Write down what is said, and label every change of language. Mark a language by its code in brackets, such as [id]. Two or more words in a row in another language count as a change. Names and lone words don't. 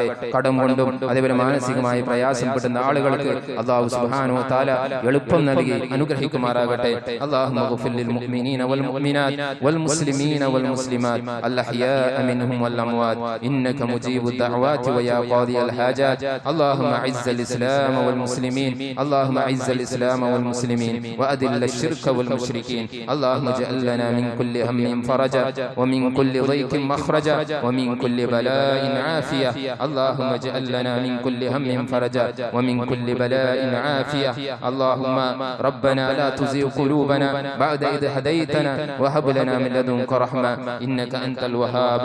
[ml] കടം കൊണ്ടും അതേപോലെ മാനസികമായി പ്രയാസപ്പെടുന്ന ആളുകൾക്ക് അല്ലാഹു [ar] سبحانه وتعالى [ml] എളുപ്പം നൽകി അനുഗ്രഹിക്കുമാറാകട്ടെ. [ar] اللهم اغفر للمؤمنين والمؤمنات والمسلمين والمسلمات الأحياء منهم والأموات إنك مجيب الدعوات ويا قاضي الحاجات. اللهم أعز الإسلام والمسلمين اللهم أعز الإسلام والمسلمين وأذل الشرك والمشركين. اللهم اجعل لنا من كل هم فرجا ومن كل ضيق مخرجا ومن كل بلاء عافية. اللهم اجعل لنا من كل هم فرجا ومن كل بلاء عافية. اللهم ربنا لا تزغ قلوبنا بعد إذ هديتنا وهب لنا من لدنك رحمة إنك أنت الوهاب.